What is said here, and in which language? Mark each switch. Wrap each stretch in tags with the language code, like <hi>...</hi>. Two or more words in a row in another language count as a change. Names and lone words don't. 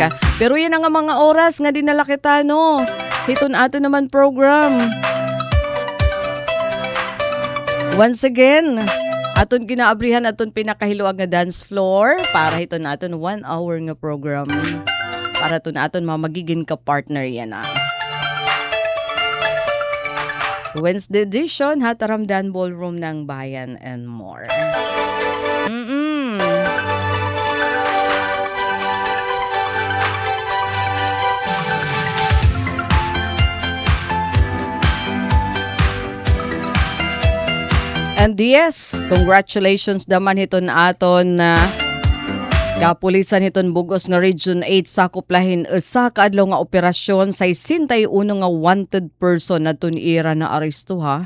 <war>Pero yan nga mga oras nga dinala kita hiton ato naman program. Once again, aton ginaabrihan aton pinakahiluag nga</war> <en>dance floor</en> <war>para hiton aton 1 hour nga program. Para to aton magiging ka-partner yan</war> <en>Wednesday edition,</en> <war>Hataramdan Ballroom ng Bayan</war> <en>and more. And yes,</en> <war>congratulations naman hiton aton kapulisan hiton bugos nga Region 8 sakop lahin usa ka adlaw nga operasyon sa 61 nga</war> <en>wanted person</en> <war>na ira na aresto ha.</war>